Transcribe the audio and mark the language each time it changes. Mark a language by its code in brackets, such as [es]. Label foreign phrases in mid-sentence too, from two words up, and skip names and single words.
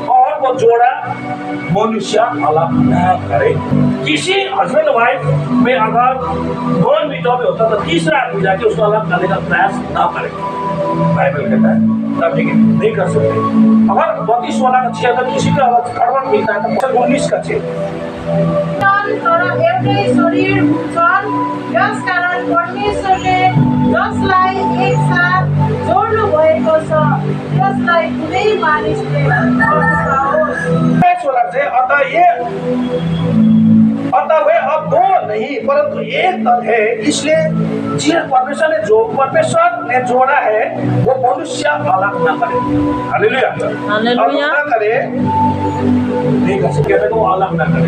[hi] और वो जोड़ा मनुष्य अलग न करे। किसी [en] husband wife [hi] में अगर दो मिनटों में होता तो तीसरा आदमी जाके उसको अलग करने का प्रयास न करे, बाइबल कहता है तब नहीं कर सकते। अगर 32:16 अगर किसी का अगर गड़बड़ मिलता है तो 19:6 [ne] एउटै शरीर हुन्छन्, यसकारण परमेश्वरले जसलाई एकसाथ जोड्नु भएको छ त्यसलाई कुनै मानिसले [hi] अतः वे अब दो नहीं परंतु एक तन है। इसलिए जिस परमेश्वर ने जोड़ा है वो मनुष्य अलग न करे। हालेलुया, अलग न करे, नहीं कर सकते तो अलग न करे।